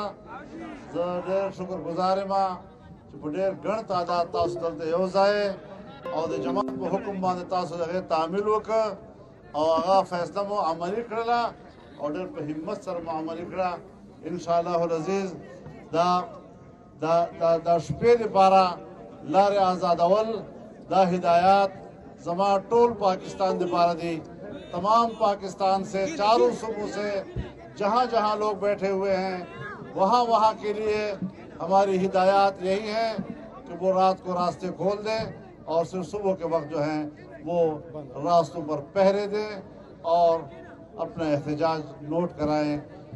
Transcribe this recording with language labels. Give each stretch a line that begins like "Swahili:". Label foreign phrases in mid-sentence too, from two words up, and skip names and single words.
Pashto: زه ډېر شکر گزار یم چې په ډېر ګڼ تعداد تاسو دلته یو ځای او د جماعت په حکم باندې تاسو د هغې تعمیل وکړه او هغه فیصله مو عملي کړله او ډېر په همت سره مو عملي کړه.
Arabic: انشاءاللہ العزیز
Pashto: دا شپې دپاره لارې آزادول، دا ہدایات زما ټول پاکستان دپاره دی.
Urdu: تمام پاکستان سے چاروں صوبوں سے جہاں جہاں لوگ بیٹھے ہوئے ہیں وہاں کے لیے ہماری ہدایات یہی ہیں کہ وہ رات کو راستے کھول دیں اور صرف صبح کے وقت جو ہیں وہ راستوں پر پہرے دیں اور اپنا احتجاج نوٹ کرائیں.